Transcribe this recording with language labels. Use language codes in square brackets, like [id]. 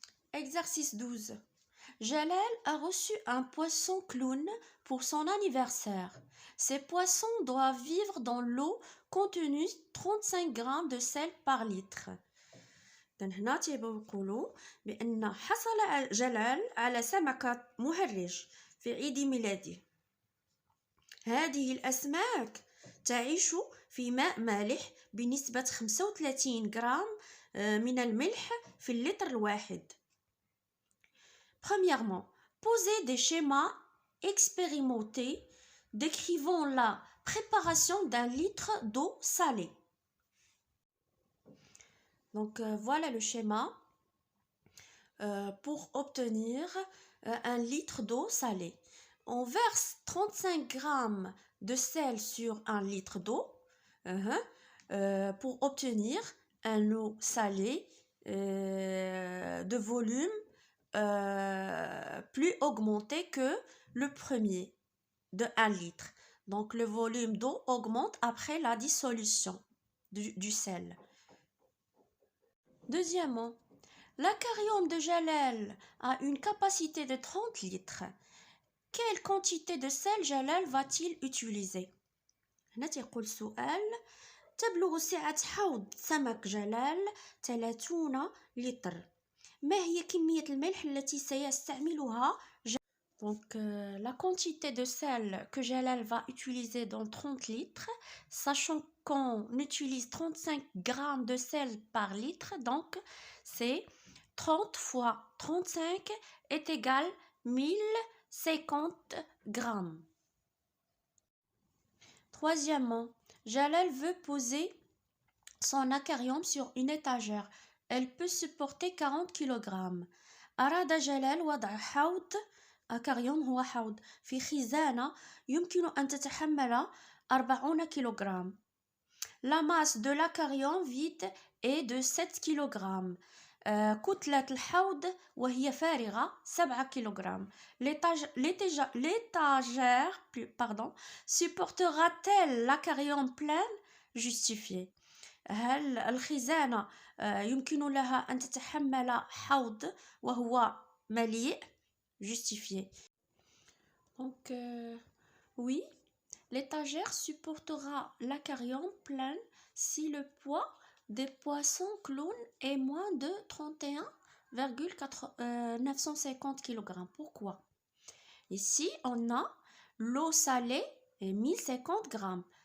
[fr] Exercice 12. Jalal a reçu un poisson clown pour son anniversaire. Ces poissons doivent vivre dans l'eau contenue 35 grammes de sel par litre. [ar] هنا تيبغيو يقولوا بأن حصل جلال على سمكة مهرج في عيد ميلاده. هذه الأسماك تعيش في ماء مالح بنسبة 35 غرام من الملح في اللتر الواحد. [fr] Premièrement, posez des schémas expérimentés décrivant la préparation d'un litre d'eau salée. Donc voilà le schéma pour obtenir un litre d'eau salée. On verse 35 grammes de sel sur un litre d'eau pour obtenir un eau salée de volume plus augmenté que le premier de 1 litre. Donc le volume d'eau augmente après la dissolution du sel. Deuxièmement, l'aquarium de Jalal a une capacité de 30 litres. Quelle quantité de sel Jalal va-t-il utiliser? [ar] هنا تيقول السؤال تبلغ سعة حوض سمك جلال 30 لتر. ما هي كمية الملح التي سيستعملها جلال؟ [fr] Donc la quantité de sel que Jalal va utiliser dans 30 litres, sachant qu'on utilise 35 grammes de sel par litre, donc c'est 30 fois 35 est égal 1050 grammes. Troisièmement, Jalal veut poser son aquarium sur une étagère. Elle peut supporter 40 kg. [ar] أراد جلال وضع حوض أكاريوم هو حوض في خزانة يمكن أن تتحمل 40 كيلوغرام. [fr] La masse de l'aquarium vide est de 7 kg. [ar] كتلة الحوض وهي فارغة 7 كيلوغرام. [fr] L'étagère supportera-t-elle l'aquarium plein? Justifié. [ar] هل الخزانة يمكن لها أن تتحمل حوض وهو مليء؟ [fr] Justifié. Donc oui, l'étagère supportera l'aquarium plein si le poids des poissons clowns est moins de 31,950 kg. Pourquoi? Ici, on a l'eau salée et 1050 grammes.